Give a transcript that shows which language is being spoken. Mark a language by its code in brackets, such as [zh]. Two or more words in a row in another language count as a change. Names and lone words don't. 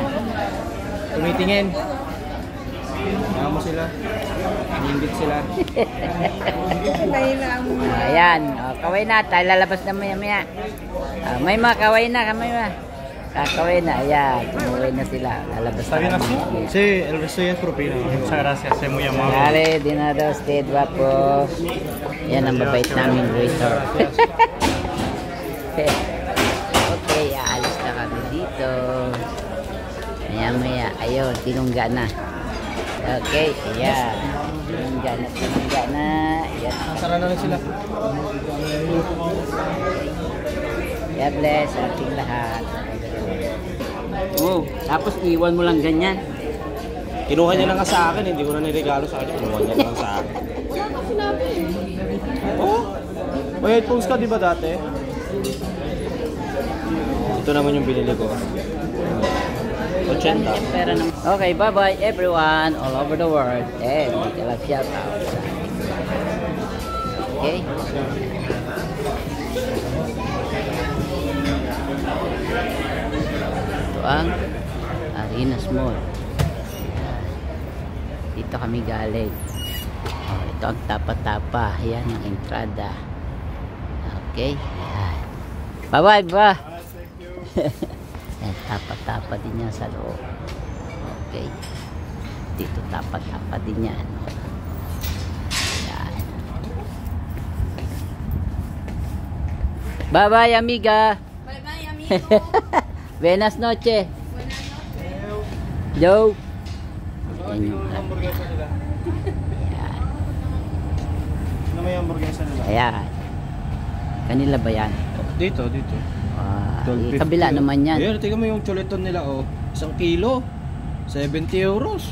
[tl] Tumitingin. Kaya mo sila. Ningit sila. Mahina ang Ayan, kaway na. Tayo lalabas na maya. May mga kaway na. Kakaway na. Ayan, tumuwi na sila. Lalabas na. [es] Sí, el resto ya es propina. Muchas gracias, es muy amable. Dale, dinado, stay guapo. [tl] Yan ang mabait namin waiter. Okay, aalis na kami dito. Maya. Ayun, tinungga na. Okay, ayan. Tinungga na. Ayan. Nasara na rin sila. [en] God bless [tl] ating lahat. Oh, tapos iwan mo lang ganyan. Kinuha niya lang sa akin, hindi ko na niregalo sa akin. Kinuha niya lang sa akin. Oh, may headphones ka di ba dati? Ito naman yung binili ko. 80. [en] Okay, bye-bye everyone all over the world. [tl] And dito lang [en] shout out. [tl] Okay? Ito ang Arenas Mall. Dito kami galing. Oh, ito ang tapa-tapa. Yan ang entrada. Okay? Yan. Bye-bye, ba? Yan, tapa-tapa din yan sa loob. Okay? Dito tapa-tapa din yan. Yan. Bye-bye, amiga. Bye-bye, amigo. [es] Buenas noche. Joe. [tl] Yan yung Hamburguesa nila. Ayan. Ano may hamburguesa nila? Ayan. Kanila ba yan? Dito. Kabila naman yan. Ayan, tingnan mo yung chuleton nila, oh. 1 kilo. 70 euros.